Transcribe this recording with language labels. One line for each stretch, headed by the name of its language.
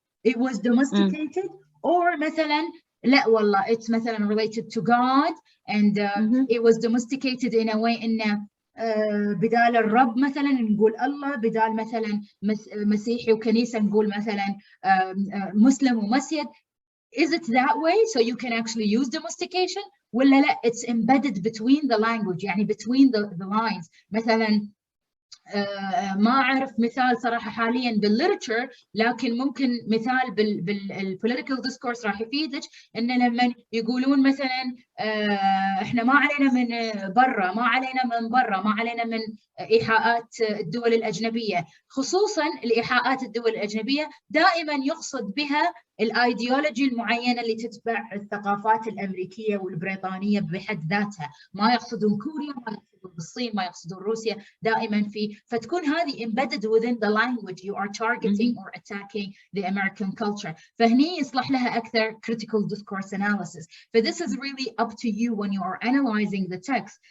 English: it was domesticated or
Arabic: مثلا لا والله
English: it's
Arabic: مثلا
English: related to God and it was domesticated in a way
Arabic: إنه بدال الرب مثلا نقول الله، بدال مثلا مسيحي وكنيسة نقول مثلا مسلم ومسيد.
English: Is it that way so you can actually use domestication
Arabic: ولا لا
English: it's embedded between the language
Arabic: يعني between the lines؟ مثلا ما أعرف مثال صراحة حاليا بالليترشر لكن ممكن مثال بالpolitical discourse راح يفيدك إن لما يقولون مثلا إحنا ما علينا من برا، ما علينا من برا، ما علينا من إيحاءات الدول الأجنبية، خصوصا الإيحاءات الدول الأجنبية دائما يقصد بها الايديولوجي المعينة اللي تتبع الثقافات الأمريكية والبريطانية بحد ذاتها، ما يقصدون كوريا، ما يقصدون الصين، ما يقصدون روسيا، دائما فتكون هذه
English: embedded within the language you are targeting or attacking the American culture.
Arabic: فهني يصلح لها أكثر critical discourse analysis.
English: But this is really up to you when you are analyzing the text.